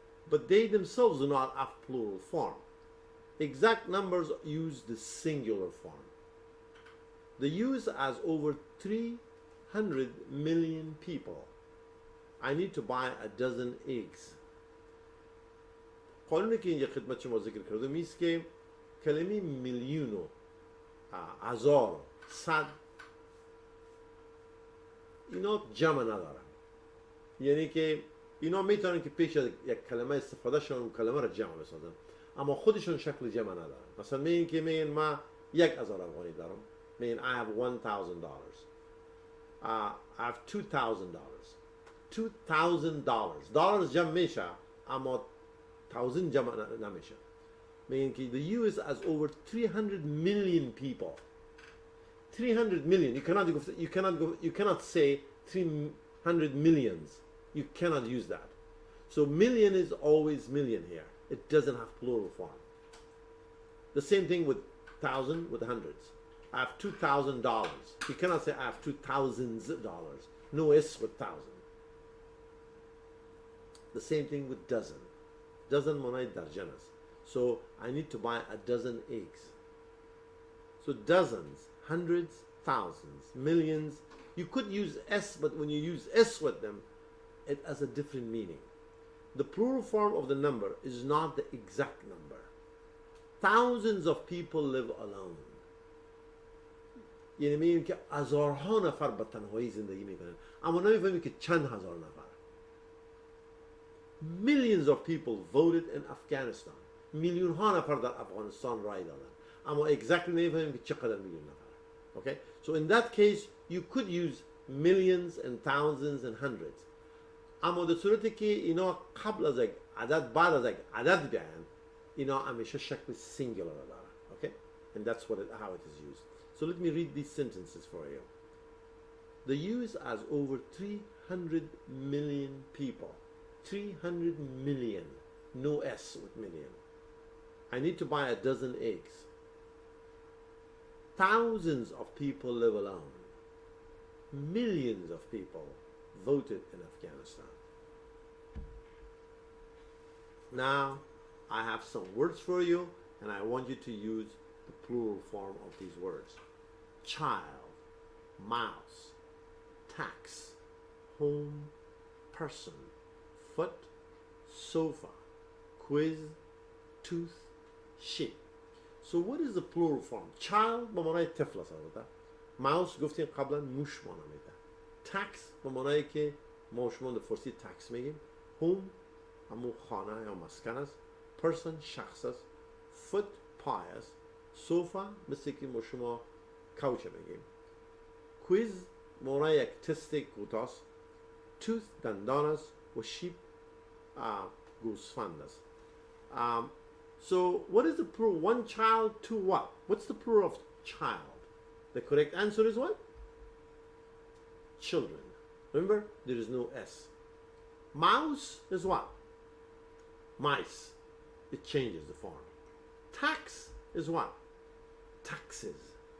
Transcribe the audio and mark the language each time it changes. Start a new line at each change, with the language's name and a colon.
English: But they themselves do not have plural form. Exact numbers use the singular form. The US has over 300 million people. I need to buy a dozen eggs.
Persian: قانونی که اینجا خدمت شما ذکر کردم میست که کلمه میلیون و هزار صد اینا جمع ندارن. یعنی که اینا میتونن که پیش از یک کلمه استفاده شون و کلمه را جمع بسازن، اما خودشون شکل جمع ندارن. مثلا میگن که میگن ما 1000 افغانی دارم، میگن
English: I have $1,000. I have $2,000. $2,000.
Persian: dollars جمع میشه اما 1000 جمع نمیشه. میگن که
English: the US has over 300 million people. 300 million. You cannot say 300 millions. You cannot use that. So million is always million here. It doesn't have plural form. The same thing with thousand, with hundreds. I have $2,000. You cannot say I have $2,000. No S with thousand. The same thing with dozen. Dozen
Persian: monai darjanas.
English: So I need to buy a dozen eggs. So dozens, hundreds, thousands, millions. You could use S, but when you use S with them, it has a different meaning. The plural form of the number is not the exact number. Thousands of people live alone.
Persian: یعنی میگیم که هزارها نفر به تنهایی زندگی میکنن، اما نمیفهمیم که چند هزار نفر.
English: Millions of people voted in Afghanistan.
Persian: میلیون ها نفر در افغانستان رای دادن، اما exactly نمیفهمیم که چقدر میلیون نفر.
English: Okay? So in that case, you could use millions and thousands and hundreds.
Persian: اما در صورتی که اینا قبل از یک عدد بعد از یک عدد بیان، اینا همیشه شکل singular داره.
English: Okay? And that's how it is used. So let me read these sentences for you. The US has over 300 million people. 300 million. No S with million. I need to buy a dozen eggs. Thousands of people live alone. Millions of people voted in Afghanistan. Now, I have some words for you, and I want you to use the plural form of these words. Child, mouse, tax, home, person, foot, sofa, quiz, tooth, sheep. So what is the plural form?
Persian: Child به معنای طفل است. mouse گفتیم قبلا موش معنی میده. tax به معنایی که ما شما در فارسی tax میگیم. home همون خانه یا مسکن است. person شخص است. foot پای است. sofa مثل که ما شما کوچه میگیم. quiz معنای یک تست کوتاه. tooth دندان است و sheep گوسفند است.
English: So what is the plural? One child, two what? What's the plural of child? The correct answer is what? Children. Remember, there is no S. Mouse is what? Mice. It changes the form. Tax is what? Taxes.